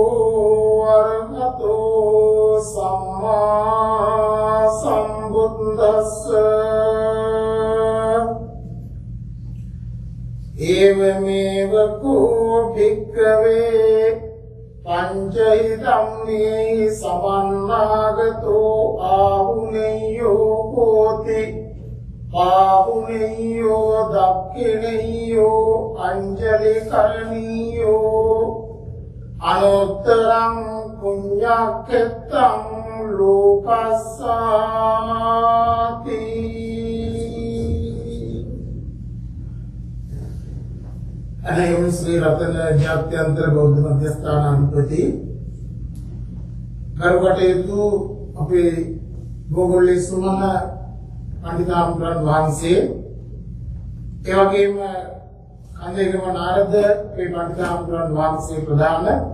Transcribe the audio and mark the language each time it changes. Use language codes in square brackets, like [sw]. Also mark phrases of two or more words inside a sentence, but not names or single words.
[pi] අරහතෝ සම්මා සම්බුද්දස්ස ඒවමේව කෝ භික්ඛවේ පංචෛ ධම්මේ සමන්නාගතෝ ආහුනේයෝ හෝති පාහුනේයෝ දක්ඛිනේයෝ අංජලි කරණීයෝ අනුත්තරං පුඤ්ඤක්ඛෙත්තං ලෝකස්සාති. [si] අනේ ශ්‍රී රතන ජාත්‍යන්තර බෞද්ධ මධ්‍යස්ථානාධිපති කරුකටයුතු අපේ ගෝගොල්ලේ සුමන පඬිතාම්බරන් වහන්සේ ඒ වගේම කන්දේගම නාරද මේ පඬිතාම්බරන් වහන්සේ ප්‍රධාන